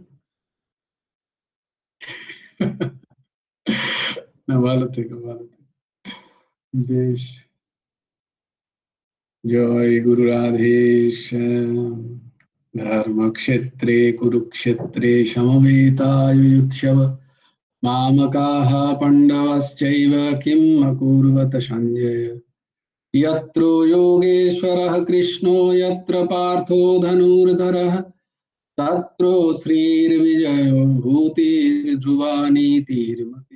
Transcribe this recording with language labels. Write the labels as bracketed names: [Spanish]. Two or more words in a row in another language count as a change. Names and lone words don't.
[Bangla] না, ভালো থেকো, ভালো থেকো, বেশ। জয় গুরু রাধে শ্যাম। [Sanskrit] ধর্মক্ষেত্রে কুরুক্ষেত্রে সমবেতাयुत्सव मामकाः पाण्डवश्चैव किम् अकुर्वत सञ्जय। यत्र योगेश्वरः कृष्णो यत्र पार्थो धनुर्धरः तत्र श्रीर्विजयो भूतिर्ध्रुवा नीतिर्मतिर्मम।